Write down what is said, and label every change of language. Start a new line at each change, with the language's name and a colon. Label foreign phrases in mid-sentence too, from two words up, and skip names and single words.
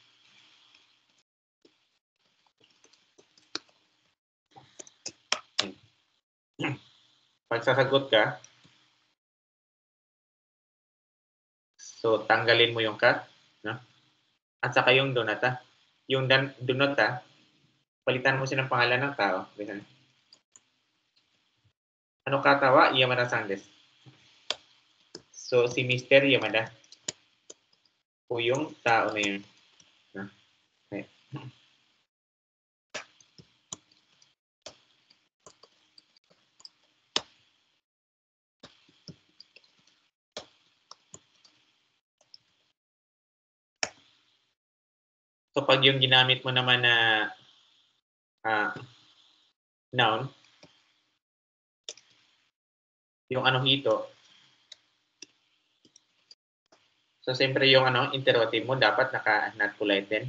Filipino: Pag sasagot ka, so tanggalin mo yung ka, no? At saka yung donata. Yung donata, palitan mo siya ng pangalan ng tao.
Japanese: あの方は? 山田さんです.
Filipino: So, si Mr. Yamada po yung tao na yun. No? Okay. So, pag yung ginamit mo naman na noun, yung ano hito, so, siyempre yung ano, interrogative mo, dapat naka-not polite din.